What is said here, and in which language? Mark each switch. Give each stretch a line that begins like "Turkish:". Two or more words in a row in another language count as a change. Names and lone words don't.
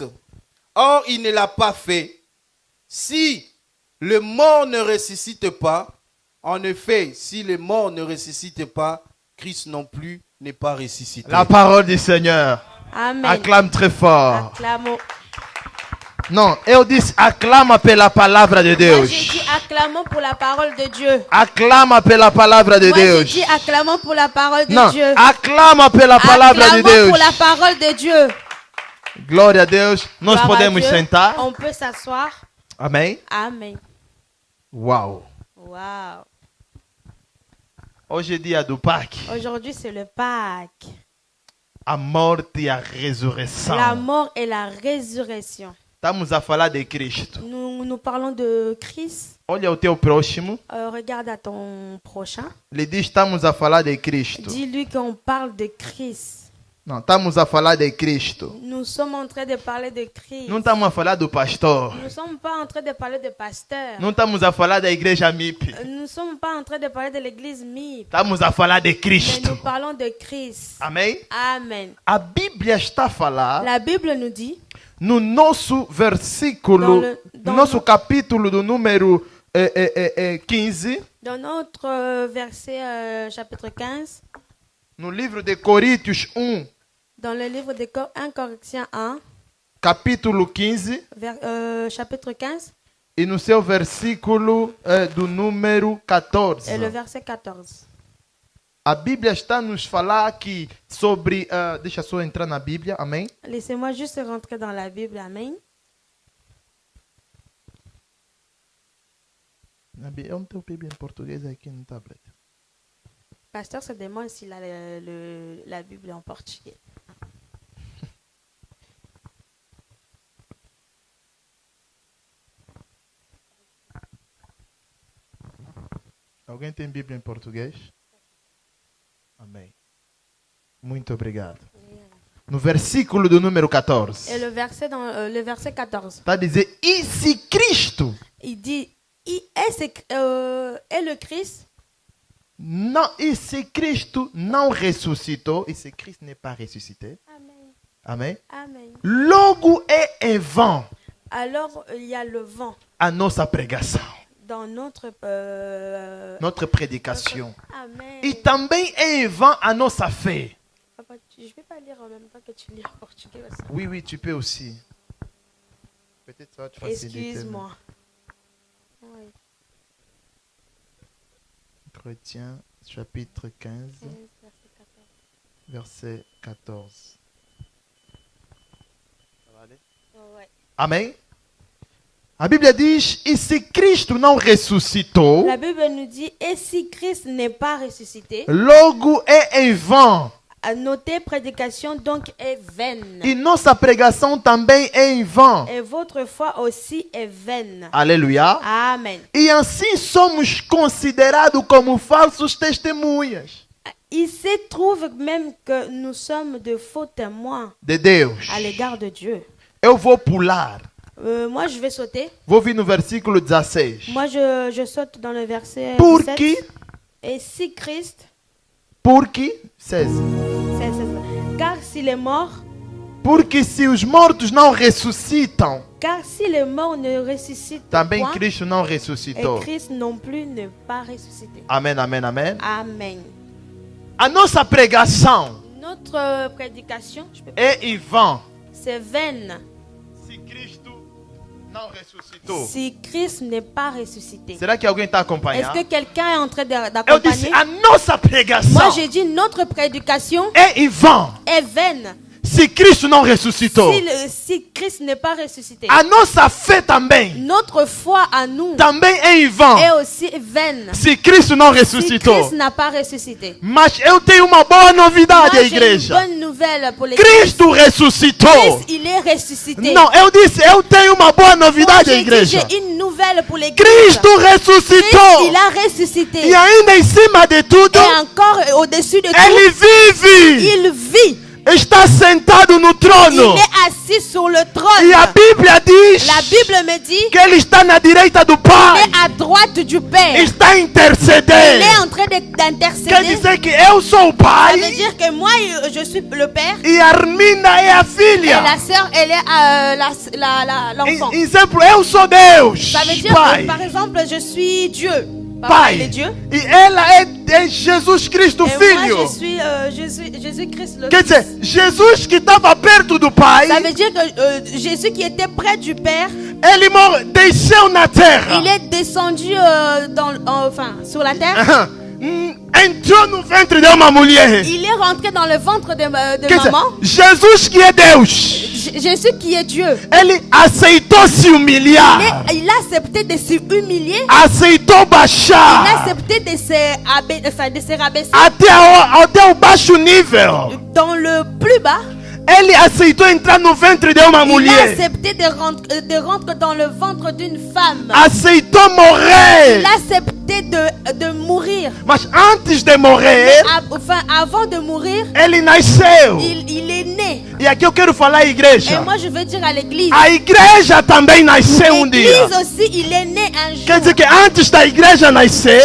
French: Or, il ne l'a pas fait. Si le mort ne ressuscite pas, en effet, si le mort ne ressuscite pas, Christ non plus n'est pas ressuscité. La parole du Seigneur. Amen. Acclame très fort. Acclamons.
Portuguese: Não, eu disse aclama pela palavra de
French: Moi,
Portuguese: Deus.
French: j'ai dit acclamons pour la parole de Dieu.
Portuguese: Aclama pela palavra de
French: Moi, j'ai
Portuguese: Deus.
French: dit acclamons pour la parole de
Portuguese: Não,
French: Dieu.
Portuguese: aclama pela palavra de
French: Acclamons
Portuguese: Deus.
French: pour la parole de Dieu.
Portuguese: Glória a Deus. Nós
French: Gloire à
Portuguese: podemos
French: Dieu.
Portuguese: sentar.
French: On peut s'asseoir.
Portuguese: Amém?
French: Amen.
Portuguese: Uau.
French: Wow.
Portuguese: Hoje é dia do Pâques.
French: Aujourd'hui, c'est le Pâques.
Portuguese: A morte e a
French: La
Portuguese: ressurreição.
French: mort et la résurrection.
Portuguese: Estamos a falar de Cristo.
French: Nous parlons de Christ.
Portuguese: Olha o teu próximo.
French: Regarde à ton prochain.
Portuguese: Ele diz estamos a falar de Cristo.
French: Dis-lui qu'on parle de Christ.
Portuguese: Não, estamos a falar de Cristo.
French: Nous sommes en train de parler de Christ.
Portuguese: Não estamos a falar do pastor.
French: Nous ne sommes pas en train de parler de pasteur.
Portuguese: Não estamos a falar da igreja MIP.
French: Nous ne sommes pas en train de parler de l'église MIP.
Portuguese: Estamos a falar de
French: Mais
Portuguese: Cristo.
French: nous parlons de Christ.
Portuguese: Amém?
French: Amen.
Portuguese: A Bíblia está a falar
French: La Bible nous dit,
Portuguese: no nosso versículo,
French: Dans
Portuguese: no nosso no- capítulo do número 15,
French: dans notre verset chapitre 15,
Portuguese: no livro de Coríntios 1,
French: Dans le livre de 1 Corinthiens 1,
Portuguese: capítulo 15,
French: chapitre 15,
Portuguese: e no seu versículo do número 14.
French: et le verset 14.
Portuguese: A Bíblia está nos falar aqui sobre... deixa só entrar na Bíblia, amém?
French: Laissez-moi juste rentrer dans la Bible, Amen.
Portuguese: Eu não tenho Bíblia em português aqui no tablet.
French: Pasteur se demande s'il a la Bible en portugais.
Portuguese: Alguém tem Bíblia em português? Amém. Muito obrigado. No versículo do número 14.
French: Et le verset, le verset 14,
Portuguese: Está a dizer, e se Cristo
French: il dit, et le Christ,
Portuguese: não, e se Cristo não ressuscitou, e se Cristo
French: n'est pas ressuscité, Amen.
Portuguese: amém?
French: Amen.
Portuguese: Logo é em vão
French: Alors il y a le vent
Portuguese: a nossa pregação,
French: dans notre...
Portuguese: nossa predicação.
French: Amen.
Portuguese: E também é em vão a nossa fé.
French: Papa, je ne vais pas lire en même temps que tu lis en portugais aussi. Oui, oui, tu peux aussi. Peut-être ça va te faciliter. Excuse-moi. Oui. Chrétien, chapitre 15, verset 14. Ouais.
Portuguese: Amém? A Bíblia diz, e se Cristo não ressuscitou,
French: La Bible nous dit, et si Christ n'est pas ressuscité,
Portuguese: logo é em vão.
French: notre prédication donc est vaine.
Portuguese: E nossa pregação também é em vão.
French: Et votre foi aussi est vaine.
Portuguese: Aleluia.
French: Amen.
Portuguese: E assim somos considerados como falsos testemunhas
French: Il se trouve même que nous sommes de faux témoins
Portuguese: de Deus.
French: à l'égard de Dieu.
Portuguese: Eu vou pular.
French: Moi, je vais sauter.
Portuguese: Vou vir no versículo 16.
French: Moi, je saute dans le verset 17.
Portuguese: Porque,
French: Et si Christ,
Portuguese: porque, 16.
French: car s'il est mort,
Portuguese: Porque se os mortos não ressuscitam,
French: car si les morts ne ressuscitent
Portuguese: também
French: point,
Portuguese: Cristo não
French: et
Portuguese: ressuscitou.
French: Christ non plus ne pas ressuscité.
Portuguese: Amém, amém, amém.
French: Amen.
Portuguese: A nossa pregação
French: Notre prédication,
Portuguese: é em vão.
French: c'est vaine
Portuguese: Se Cristo não ressuscitou.
French: si Christ n'est pas ressuscité.
Portuguese: Será que alguém está
French: Est-ce
Portuguese: acompanhando?
French: que quelqu'un est en train
Portuguese: Eu disse,
French: d'accompagner?
Portuguese: a nossa pregação
French: Moi, j'ai dit notre prédication
Portuguese: é em vão.
French: est vaine
Portuguese: Se Cristo não ressuscitou.
French: si Christ n'est pas ressuscité.
Portuguese: A nossa fé também.
French: Notre foi à nous
Portuguese: Também é em vão.
French: est aussi vaine
Portuguese: Se Cristo não
French: si
Portuguese: ressuscitou.
French: Christ n'a pas ressuscité.
Portuguese: Mas eu tenho uma boa novidade,
French: Moi,
Portuguese: à
French: j'ai une
Portuguese: igreja.
French: bonne nouvelle pour l'église.
Portuguese: Cristo ressuscitou.
French: Christ, il est ressuscité.
Portuguese: Não, eu disse, eu tenho uma boa
French: Moi,
Portuguese: novidade, à
French: j'ai dit,
Portuguese: igreja.
French: j'ai une nouvelle pour l'église.
Portuguese: Cristo
French: Christ,
Portuguese: ressuscitou.
French: il a ressuscité.
Portuguese: E ainda em cima de tudo,
French: Et encore au-dessus de
Portuguese: ele
French: tout,
Portuguese: vive.
French: il vit.
Portuguese: Está sentado no
French: Il
Portuguese: trono.
French: est assis sur le trône.
Portuguese: E a Bíblia diz
French: La Bible me dit
Portuguese: que ele está na direita do
French: qu'il
Portuguese: Pai.
French: est à droite du Père.
Portuguese: Está
French: Il
Portuguese: intercedendo.
French: est en train
Portuguese: Quer
French: d'intercéder.
Portuguese: dizer que eu sou o
French: Ça veut
Portuguese: Pai
French: dire que moi, je suis le Père.
Portuguese: e a Arminda é a
French: Et
Portuguese: filha.
French: la sœur, elle est l'enfant.
Portuguese: Exemplo, eu sou Deus.
French: Ça veut dire
Portuguese: Pai.
French: que, par exemple, je suis Dieu. Papa, il est
Portuguese: Pai.
French: Dieu.
Portuguese: E ela é Jesus Cristo,
French: Et
Portuguese: Filho.
French: moi, je suis Jésus-Christ le
Portuguese: Quer
French: Fils.
Portuguese: dizer, Jesus que estava perto do Pai,
French: Ça veut dire que Jésus qui était près du Père,
Portuguese: ele desceu na terra.
French: il est descendu sur la terre. Aham.
Portuguese: Entrou no ventre de uma mulher.
French: Il est rentré dans le ventre de
Portuguese: Quer dizer,
French: maman.
Portuguese: Jesus que é Deus,
French: Jésus qui est Dieu.
Portuguese: ele aceitou se humilhar,
French: Il a accepté de se humilier.
Portuguese: aceitou
French: Il a
Portuguese: baixar
French: accepté de se rabaisser
Portuguese: até o baixo nível.
French: dans le plus bas.
Portuguese: Ele aceitou entrar no ventre de uma
French: Il a
Portuguese: mulher,
French: accepté de rentrer dans le ventre d'une femme.
Portuguese: aceitou morrer.
French: Il a accepté de mourir.
Portuguese: Mas antes de morrer,
French: Avant de mourir,
Portuguese: ele nasceu.
French: il est né.
Portuguese: E aqui eu quero falar à
French: Et
Portuguese: igreja.
French: moi, je veux dire à l'église.
Portuguese: A igreja também nasceu dia.
French: L'église aussi, il est né un jour.
Portuguese: Quer dizer que antes da igreja nascer,